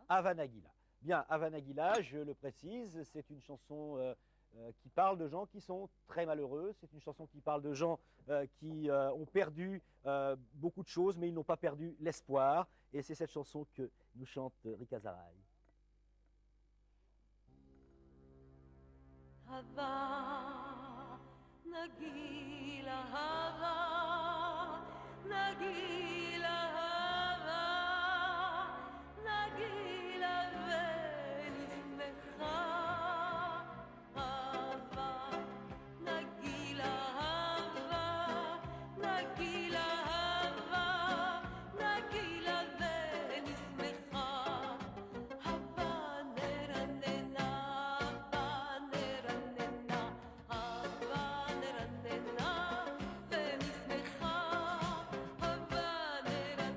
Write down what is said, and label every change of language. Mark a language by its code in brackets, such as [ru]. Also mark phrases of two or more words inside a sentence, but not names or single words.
[fr] Havana Gila. Bien, Havana Gila, je le précise, c'est une chanson qui parle de gens qui sont très malheureux, c'est une chanson qui parle de gens qui ont perdu beaucoup de choses, mais ils n'ont pas perdu l'espoir, et c'est cette chanson que nous chante Rika Zaraï. [he] הבה נגילה הבה נגילה הבה נגילה ונשמחה הבה נגילה הבה נגילה הבה נגילה ונשמחה הבה נרננה הבנה